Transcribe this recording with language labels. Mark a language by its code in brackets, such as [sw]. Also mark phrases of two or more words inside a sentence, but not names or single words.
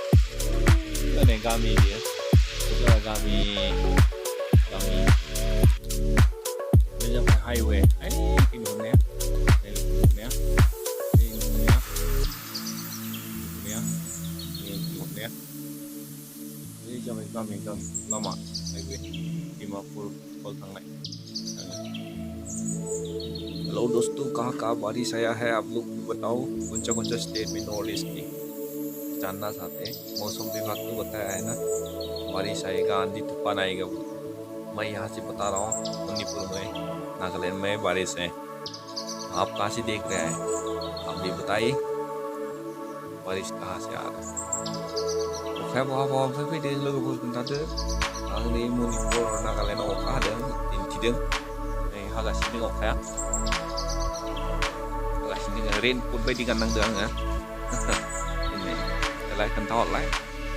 [brx] बेयो गामि बे जाबाय हाइवे नुहुरनाया बे जाबाय गामि लामा हाइवे डिमापुर कल थांनाय [hi] हेलो दोस्तों कहाँ बारिश आया है आप लोग बताओ कौन सा स्टेट में नॉर्थ ईस्ट की जानना चाहते हैं मौसम विभाग तो बताया है ना बारिश आएगा आंधी तूफान आएगा मैं यहाँ से बता रहा हूँ मणिपुर में नागालैंड में बारिश है आप कहाँ से देख रहे हैं आप भी बताइए बारिश कहाँ से आ रहा है [brx] अखाया बहा फैदों लोगोफोर खोन्थादो आं नै मणिपुर नागालेण्डआव अखा हादों दिन्थिदों नै हागासिनो अखाया रेनकोट बायदि गाननांदों आङो दिनै देलाय खोन्थाहरलाय